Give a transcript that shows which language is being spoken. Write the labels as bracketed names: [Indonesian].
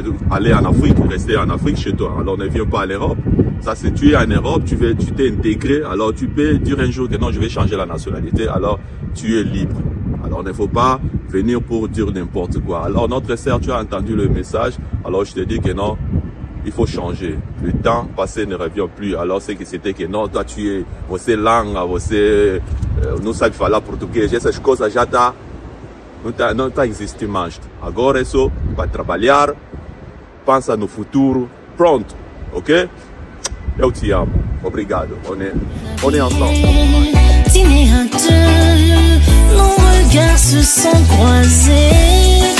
[French] Aller en Afrique, rester en Afrique chez toi. Alors ne viens pas à l'Europe. Ça c'est tu es en Europe, tu t'es intégré, alors tu peux dire un jour que non, je vais changer la nationalité, alors tu es libre. Alors il ne faut pas venir pour dire n'importe quoi. Alors notre sœur, tu as entendu le message, alors je te dis que non, il faut changer. Le temps passé ne revient plus. Alors c'est que c'était que non, toi tu es, [Portuguese] você langue, você, não sabe falar português, essas coisas já tá, não tá existindo mais. Agora é só para trabalhar, pensa no futuro, pronto, ok? Eu te amo, obrigado, [French] on est ensemble. Dîner à deux, nos regards se sont croisés.